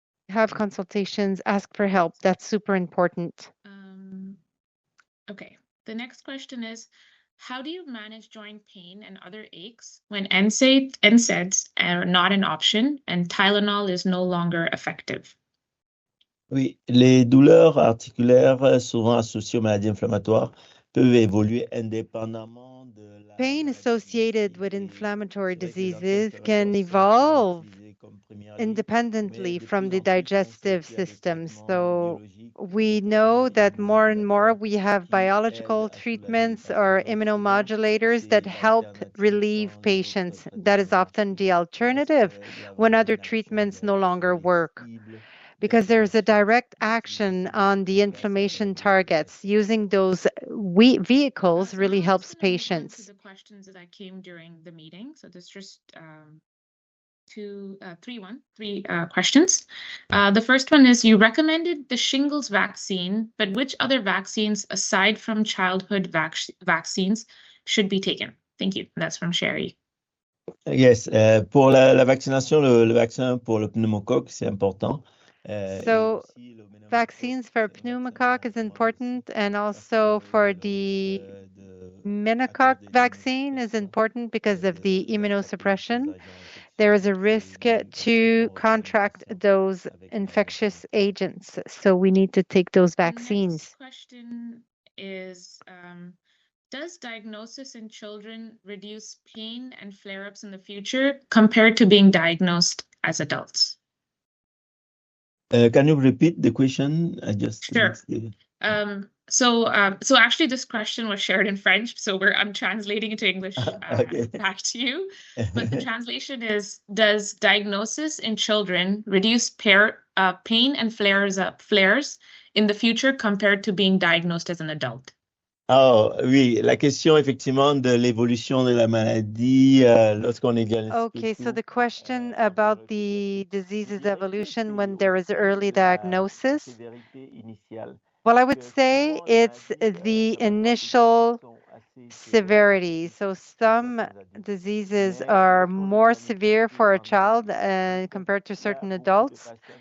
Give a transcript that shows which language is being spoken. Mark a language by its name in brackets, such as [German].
[English] Have consultations, ask for help. That's super important. Okay. The next question is, how do you manage joint pain and other aches when NSAIDs are not an option and Tylenol is no longer effective? [French] Oui, les douleurs articulaires, souvent associées aux maladies inflammatoires, peuvent évoluer indépendamment de la [English] Pain associated with inflammatory diseases can evolve independently from the digestive system. So we know that more and more we have biological treatments or immunomodulators that help relieve patients. That is often the alternative when other treatments no longer work, because there's a direct action on the inflammation targets. Using those vehicles really helps patients. The questions that came during the meeting. So there's just three questions. The first one is, you recommended the shingles vaccine, but which other vaccines aside from childhood vaccines should be taken? Thank you. That's from Sherry. [French] Yes, pour la vaccination, le vaccin pour le pneumocoque, c'est important. [English] So vaccines for pneumocoque is important, and also for the meningocoque vaccine is important because of the immunosuppression. there is a risk to contract those infectious agents. So we need to take those vaccines. Next question is, does diagnosis in children reduce pain and flare-ups in the future compared to being diagnosed as adults? Can you repeat the question? I just Sure. missed it. So actually this question was shared in French, so I'm translating it to English Okay. back to you. But the translation is, does diagnosis in children reduce pain and flares in the future compared to being diagnosed as an adult? [French] Oh, oui, la question effectivement de l'évolution de la maladie lorsqu'on est diagnostiqué. [English] Okay, so the question about the disease's evolution when there is early diagnosis. Well, I would say it's the initial severity. So some diseases are more severe for a child compared to certain adults.